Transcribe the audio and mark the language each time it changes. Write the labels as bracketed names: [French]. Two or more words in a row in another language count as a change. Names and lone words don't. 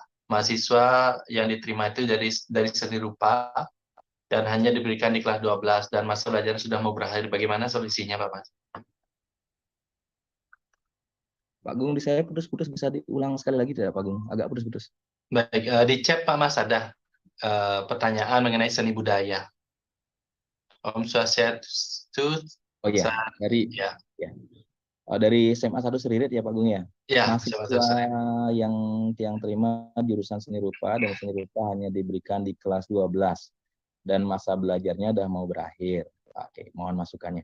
[Indonesian] Mahasiswa yang diterima itu dari seni rupa, dan hanya diberikan di kelas 12, dan masa belajar sudah mau berakhir. Bagaimana solusinya Pak Mas? Pak Gung, di saya putus-putus, bisa diulang sekali lagi tidak Pak Gung? Agak putus-putus. Baik, di chat Pak Mas ada pertanyaan mengenai seni budaya. [Sanskrit] Om Swastiastu. [Indonesian] Oh iya, dari SMA 1 Seririt ya Pak Gung ya? Ya, mahasiswa yang terima jurusan seni rupa dan seni rupa hanya diberikan di kelas 12 dan masa belajarnya udah mau berakhir. Oke, mohon masukannya.